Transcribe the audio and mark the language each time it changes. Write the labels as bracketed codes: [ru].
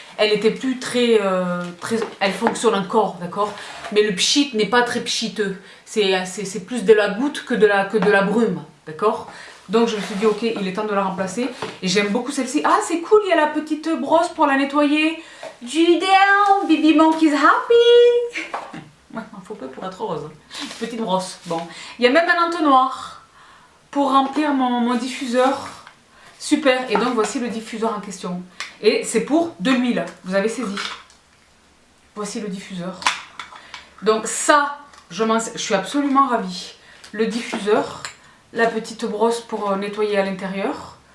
[fr] Elle était plus très... elle fonctionne encore, d'accord? Mais le pchit n'est pas très pchiteux. C'est plus de la goutte que de la brume, d'accord? Donc je me suis dit ok, il est temps de la remplacer. Et j'aime beaucoup celle-ci. Ah c'est cool, il y a la petite brosse pour la nettoyer. [en] Du down, Bibi Monkey's happy. [fr] Ouais, il faut peu pour être heureuse. Petite brosse, bon. Il y a même un entonnoir pour remplir mon diffuseur. Super, et donc voici le diffuseur en question. Et c'est pour de l'huile, vous avez saisi. Voici le diffuseur. Donc ça, je suis absolument ravie. Le diffuseur, la petite brosse pour nettoyer à l'intérieur.